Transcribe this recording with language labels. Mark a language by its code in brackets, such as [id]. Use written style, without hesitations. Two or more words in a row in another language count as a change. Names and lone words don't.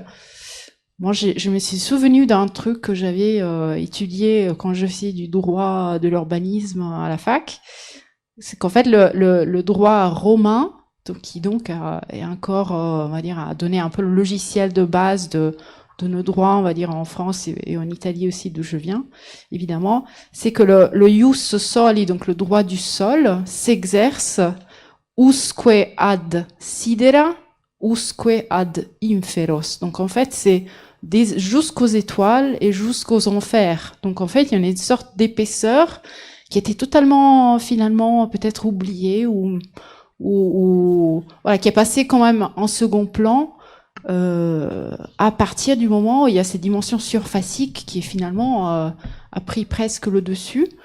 [fr] Moi, je me suis souvenu d'un truc que j'avais étudié quand je faisais du droit de l'urbanisme à la fac. C'est qu'en fait, le droit romain, qui est encore, on va dire, a donné un peu le logiciel de base de nos droits, on va dire, en France et en Italie aussi, d'où je viens, évidemment, c'est que le [la] ius soli, [fr] donc le droit du sol, s'exerce [la] usque ad sidera, usque ad inferos. [fr] Donc en fait, c'est jusqu'aux étoiles et jusqu'aux enfers. Donc en fait, il y en a une sorte d'épaisseur qui était totalement, finalement, peut-être oubliée ou voilà, qui est passée quand même en second plan à partir du moment où il y a cette dimension surfacique qui est finalement a pris presque le dessus.